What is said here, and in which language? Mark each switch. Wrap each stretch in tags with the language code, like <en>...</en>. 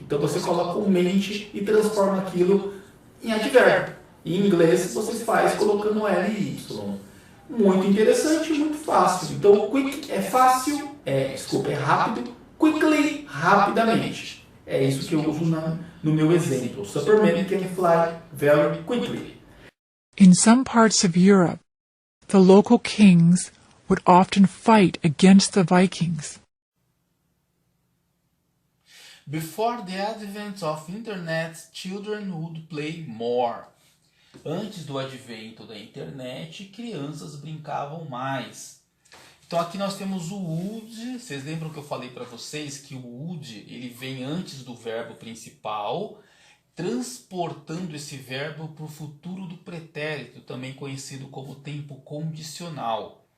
<pt>Então você coloca o mente e transforma aquilo em advérbio. Em inglês você faz colocando LY. Muito interessante, muito fácil. Então quick é fácil, é rápido. Quickly, rapidamente. É isso que eu uso no meu exemplo.</pt> <en>Superman can fly very quickly. In some parts of Europe, the local kings would often fight against the Vikings. Before the advent of internet, children would play more.</en> <pt>Antes do advento da internet, crianças brincavam mais. Então aqui nós temos o would. Vocês lembram que eu falei para vocês que o would ele vem antes do verbo principal, transportando esse verbo para o futuro do pretérito, também conhecido como tempo condicional.</pt>